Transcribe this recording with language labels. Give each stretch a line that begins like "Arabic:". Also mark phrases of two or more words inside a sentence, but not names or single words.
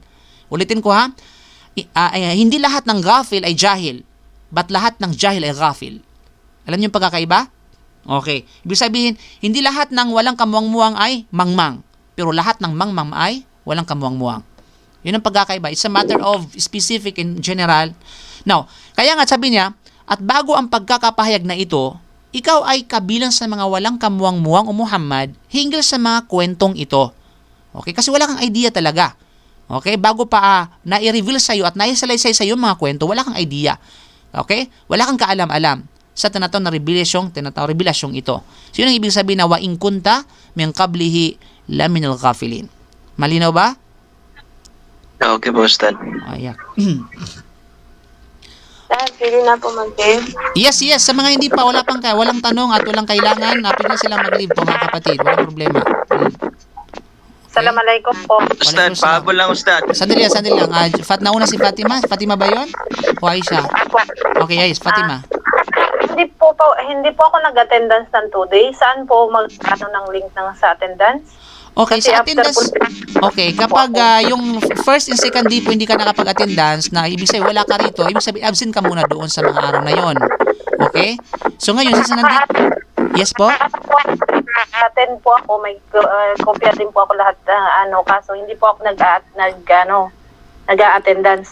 Filipino: Ulitin ko hindi lahat ng ghafil ay jahil. But lahat ng jahil ay ghafil. Alam niyo yung pagkakaiba? Okay. Ibig sabihin, hindi lahat ng walang kamuwang-muwang ay mangmang. Pero lahat ng mangmang ay walang kamuwang-muwang. Yun ang pagkakaiba.
English: It's a matter of specific in general.
Filipino: Now, kaya nga sabi niya, at bago ang pagkakapahayag na ito, ikaw ay kabilang sa mga walang kamuwang-muwang o Muhammad hinggil sa mga kwentong ito. Okay? Kasi wala kang idea talaga. Okay? Bago pa na-reveal sa iyo at naisalaysay sa iyo mga kwento, wala kang idea. Okay? Wala kang kaalam-alam sa tinatawag na revelasyong ito.
Arabic: So yun ang ibig sabihin na وإن كنت من قبله لمن الغافلين.
Filipino: Malinaw ba? Okay po, Ustad. Ayan. Pwede na po mag-leave. Yes. Sa mga hindi pa, walang tanong at walang kailangan, pwede na silang mag-leave po mga kapatid. Walang problema. Assalamualaikum po. Ustad, pahabol lang, Ustad. Sandali lang. Nauna si Fatima. Fatima ba yun? O Aisha? Okay, Ais. Fatima. Hindi po ako nag-attendance ng 2 days. Saan po ng link sa attendance? Okay, Kasi sa attendance. Okay, kapag yung
English: first and second day
Filipino: po hindi ka nakapag-attendance, na ibig sabihin wala ka rito, ibig sabihin absent ka muna doon sa mga araw na yon. Okay? So ngayon, yes po? nag-attend po ako, may kopya din po ako lahat kaso hindi po ako nag-attendance.